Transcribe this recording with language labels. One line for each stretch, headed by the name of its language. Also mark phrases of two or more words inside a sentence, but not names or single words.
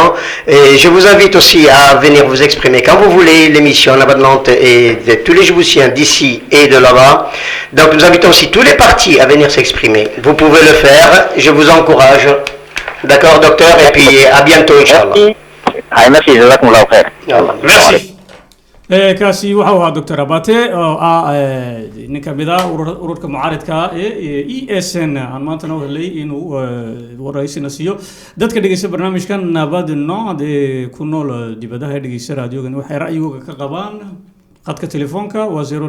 French: Et je vous invite aussi à venir vous exprimer quand vous voulez. L'émission La Bonne Lente et de tous les Djiboutiens d'ici et de là-bas. Donc nous invitons aussi tous les partis à venir s'exprimer. Vous pouvez le faire, je vous encourage. D'accord docteur, et puis à bientôt Inch'Allah. Merci,
Arabic: جزاكم الله خير.
Somali: merci kaasi waxa uu ahaa doctor abate oo ah nin ka mid ah ururka mucaaridka ee ESN aan maantana u helay inuu waraysina siiyo dadka dhegeysta barnaamijkan nabad noocd ee ku nool dibadaha ee dhegeysta raadiogan waxay ra'yigooda ka qabaan khadka telefoonka waa